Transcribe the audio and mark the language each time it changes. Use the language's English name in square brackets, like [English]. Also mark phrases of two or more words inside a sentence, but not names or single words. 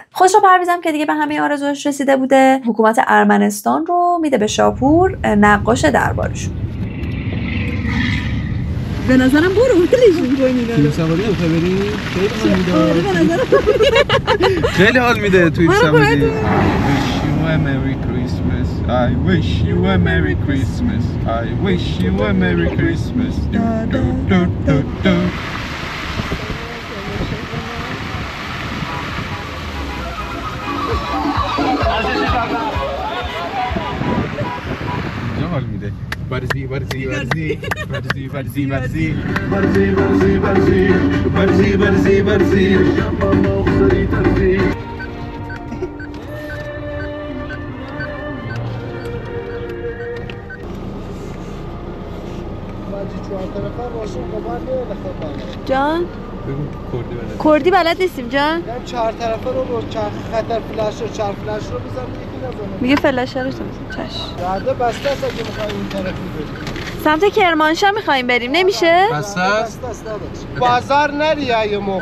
[Persian] خسرو پرویز هم که دیگه به همه آرزوهاش رسیده بوده، حکومت ارمنستان رو میده به شاپور، نقاش دربارشون. به نظرم برو ولش می‌کنی. توی سواری هم خبری؟ خیلی حال میده توی سواری. [English] I wish you a Merry Christmas. I wish you a Merry Christmas. I wish you a Merry Christmas. Do do do do do. [Persian] حال میده. برزی برزی برزی برزی برزی برزی برزی برزی برزی برزی برزی برزی جان کردی بلد نیستیم جان. چهار طرفه رو خطر فلش رو چهار فلش رو بزن میگه فلشه رو چش درده بسته است اگه میخوایی این طرفی بریم سمت کرمانشاه میخوایم بریم نمیشه؟ بسته است بازار نری یه موقع